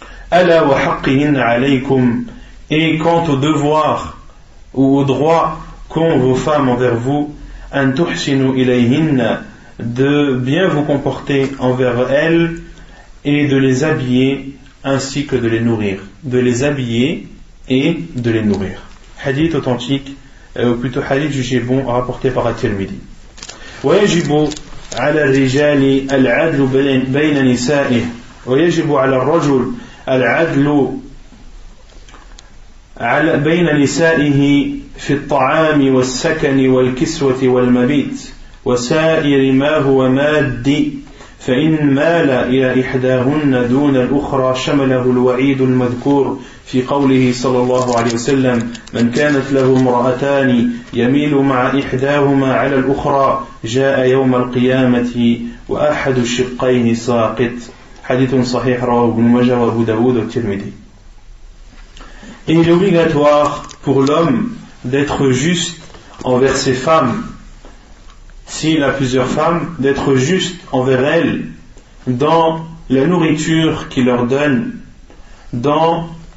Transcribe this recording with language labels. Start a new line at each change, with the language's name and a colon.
Arabic: Ala wa haqqihin alaykum.
French: Et quant au devoir ou au droit qu'ont vos femmes envers vous,
Arabic: an tuhsinu ilayhinna,
French: de bien vous comporter envers elles et de les habiller ainsi que de les nourrir. De les habiller et de les nourrir. Hadith authentique, ou plutôt hadith jugé bon, rapporté par At-Tirmidhi.
Arabic: ويجب على الرجال العدل بين نسائه ويجب على الرجل العدل بين نسائه في الطعام والسكن والكسوة والمبيت وسائر ما هو مادي فإن مال إلى إحداهن دون الأخرى شمله الوعيد المذكور في قوله صلى الله عليه وسلم من كانت له امرأتان يميل مع إحداهما على الأخرى جاء يوم القيامة وأحد الشقين ساقط Hadithun sahih rawahu Ibn Majah wa Abu Daoud wa Tirmidhi.
French: Et il est obligatoire pour l'homme d'être juste envers ses femmes, s'il a plusieurs femmes, d'être juste envers elles dans la nourriture qu'il leur donne, dans